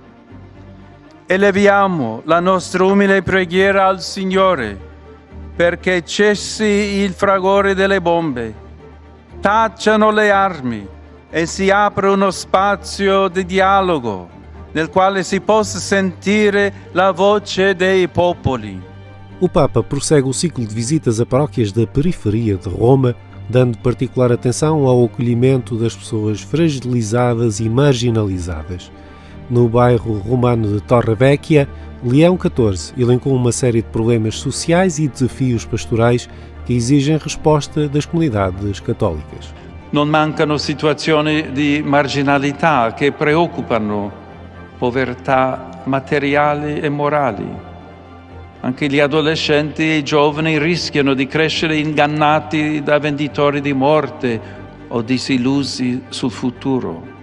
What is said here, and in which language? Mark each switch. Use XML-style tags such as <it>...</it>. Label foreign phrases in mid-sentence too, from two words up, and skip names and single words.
<it>Eleviamo la nostra umile preghiera al Signore perché cessi il fragore delle bombe, tacciano le armi e si apra uno spazio di dialogo nel quale si possa sentire la voce dei popoli.</it> <pt>O Papa prossegue o ciclo de visitas a paróquias da periferia de Roma, dando particular atenção ao acolhimento das pessoas fragilizadas e marginalizadas. No bairro romano de Torre Vecchia, Leão XIV elencou uma série de problemas sociais e desafios pastorais que exigem resposta das comunidades católicas.</pt> <it>Non mancano situazioni di marginalità che preoccupano, povertà materiali e morali. Anche gli adolescenti e i giovani rischiano di crescere ingannati da venditori di morte o disillusi sul futuro.</it>